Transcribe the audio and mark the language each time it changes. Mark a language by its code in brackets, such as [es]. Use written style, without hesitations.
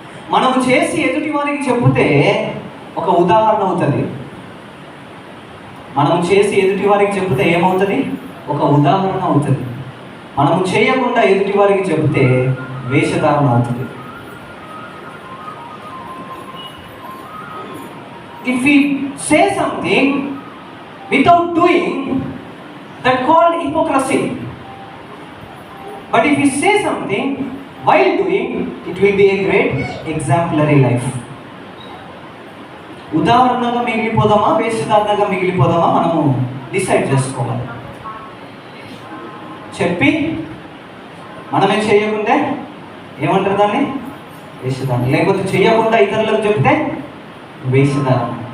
[te] మనము చేసి ఎదుటి వారికి చెబితే ఒక ఉదాహరణ అవుతుంది. మనము చేసి ఎదుటి వారికి చెబితే ఏమవుతుంది? ఒక ఉదాహరణ అవుతుంది. మనము చేయకుండా ఎదుటి వారికి చెబితే వేషధారణ అవుతుంది. [en] If we say something without doing, that called hypocrisy. But if we say something while doing, it will be a great exemplary life. [te] ఉదాహరణగా మిగిలిపోదామా, వేషధారణగా మిగిలిపోదామా మనము డిసైడ్ చేసుకోవాలి. చెప్పి మనమే చేయకుంటే ఏమంటారు దాన్ని? వేషధారణ. లేకపోతే చేయకుండా ఇతరులకు చెప్తే వేషధారణ.